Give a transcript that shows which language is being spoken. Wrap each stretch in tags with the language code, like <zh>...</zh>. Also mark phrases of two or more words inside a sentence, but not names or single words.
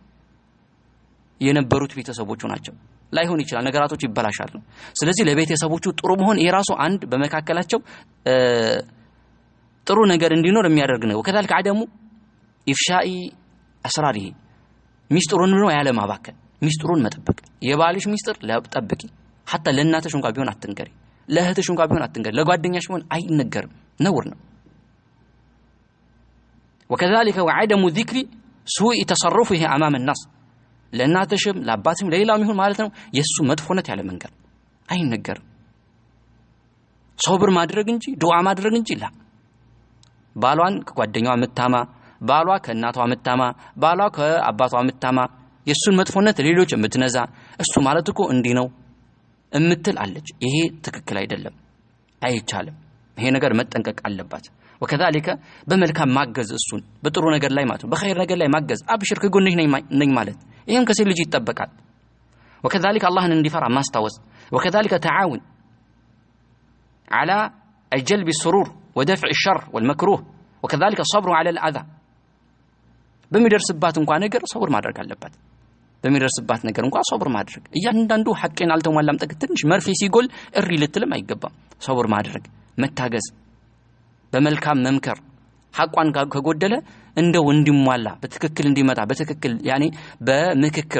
<am>የነበሩት ቤተሰቦቹ ናቸው። ላይሆን ይችላል፣ ነገራቶች ይበላሻሉ። ስለዚህ ለቤተሰቦቹ ጥሩ መሆን የራሱ አንድ በመካከላቸው ጥሩ ነገር እንዲኖር የሚያደርግ ነው።</am> <ar>وكذلك عدم إفشاء أسراره</ar> <am>ሚስጥሩን ነው ያለ ማባከን፣ ሚስጥሩን መጠበቅ። የባልሽ ሚስጥር ለጠብቂ። ሐታ ለእናትሽ እንኳን ቢሆን አትንገሪ፣ ለእህትሽ እንኳን ቢሆን አትንገሪ፣ ለጓደኛሽ ቢሆን አይነገርም፣ ነውር ነው።</am> <ar>وكذلك وعدم ذكر سوء تصرفه امام الناس</ar> <am>ለእናትሽም ለአባትሽም ለሌላም ይሁን ማለት ነው የሱ መጥፎነት ያለ መንገር አይነገርም። ሶብር ማድረግ እንጂ ዱዓ ማድረግ እንጂ ላ ባሏን ከጓደኛዋ መታማ፣ ባሏ ከእናቷ መታማ፣ ባሏ ከአባቷ መታማ፣ የሱን መጥፎነት ሌሎች የምትነዛ እሱ ማለት እኮ እንዲህ ነው እምትል አለች። ይሄ ትክክል አይደለም፣ አይቻልም። ይሄ ነገር መጠንቀቅ አለባት። وكذلك በመልካም ማገዝ፣ እሱን በጥሩ ነገር ላይ ማለት በخير ነገር ላይ ማገዝ፣ አብሽር ከጎንሽ ነኝ ማለት ይሄም ከሴት ልጅ ይጠበቃል። وكذلك አላህን እንዲፈራ ማስታወስ። وكذلك</am> <ar>تعاون على جلب السرور ودفع الشر والمكروه. وكذلك الصبر على الأذى</ar> <am>በሚደርስባት እንኳን ነገር ሶብር ማድረግ አለባት። በሚደርስባት ነገር እንኳን ሶብር ማድረግ፣ እያንዳንዱ ሐቄን አልተሟላም ጠቅ ትንሽ መርፌ ሲጎል እሪ ልትልም አይገባም። ሶብር ማድረግ፣ መታገዝ፣ በመልካም መምከር፣ ሐቋን ከጎደለ እንደው እንዲሟላ በትክክል እንዲመጣ በትክክል ያኔ በምክክር</am>